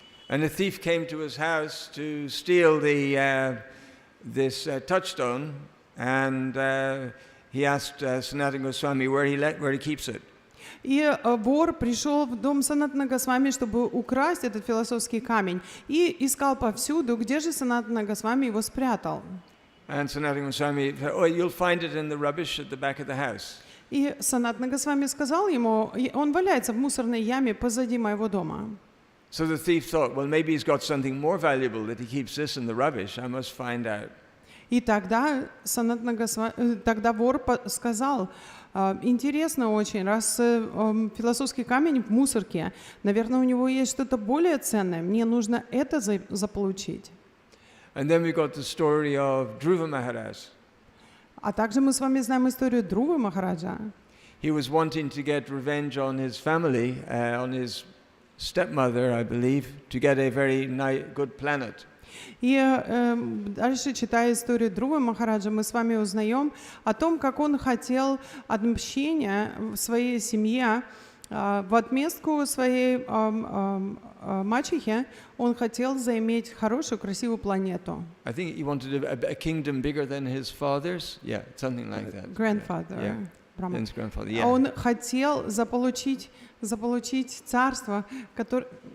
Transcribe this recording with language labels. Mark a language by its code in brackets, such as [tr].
[en] And a thief came to his house to steal this touchstone, and he asked Sanatana Goswami where he keeps it. [ru] И вор пришел в дом Санатана Госвами, чтобы украсть этот философский камень, и искал повсюду, где же Санатана Госвами его спрятал. [en] And Sanatana Goswami said, oh, you'll find it in the rubbish at the back of the house. [ru] И Санатана Госвами сказал ему, он валяется в мусорной яме позади моего дома. [en] So the thief thought, well, maybe he's got something more valuable that he keeps this in the rubbish. I must find out. [ru] И тогда тогда вор сказал, интересно очень, раз философский камень в мусорке, наверное, у него есть что-то более ценное, мне нужно это заполучить. [en] And then we got the story of Dhruva Maharaj. [ru] А также мы с вами знаем историю Друвы Махараджа. [en] He was wanting to get revenge on his family, on his stepmother, I believe, to get a very good planet. [ru] И дальше, читая историю Друвы Махараджа, мы с вами узнаем о том, как он хотел отмщения в своей семье, в отместку своей мачехе, он хотел заиметь хорошую, красивую планету. [en] I think he wanted a kingdom bigger than his father's. Yeah, something like that. Grandfather. Yeah. Brahma. His grandfather, yeah. [ru] Он хотел заполучить царство, которое...